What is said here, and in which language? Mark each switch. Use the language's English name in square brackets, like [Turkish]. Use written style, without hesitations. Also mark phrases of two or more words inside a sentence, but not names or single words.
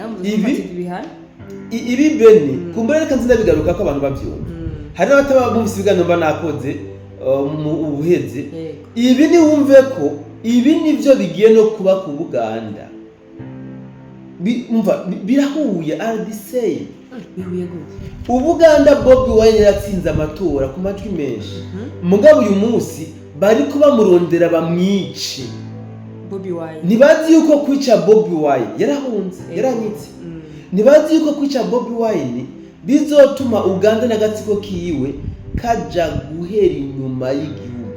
[Rundi] Ibi beni kumbere reka nzinabigaruka ko abantu bavyumva. Hari n'abataba bumvise ibiganiro mba nakoze mu ubuheze. Ibi ni wumve ko ibi nivyo bigiye no kuba ku Buganda. Umva birahuye [English] are the same. [Rundi] Bihuye gute? Ubuganda Bobi Wine yatsinze amatora ku majwi menshi. Mugabo uyu munsi bari kuba murondera bamwici. Bobi Wine nibazi yuko kwica Bobi Wine yarahunze yaranyitse. Nibazi yuko kwica Bobi Wine bizotuma Uganda n'agatsiko kiwe kaja guhera inyuma y'igihugu.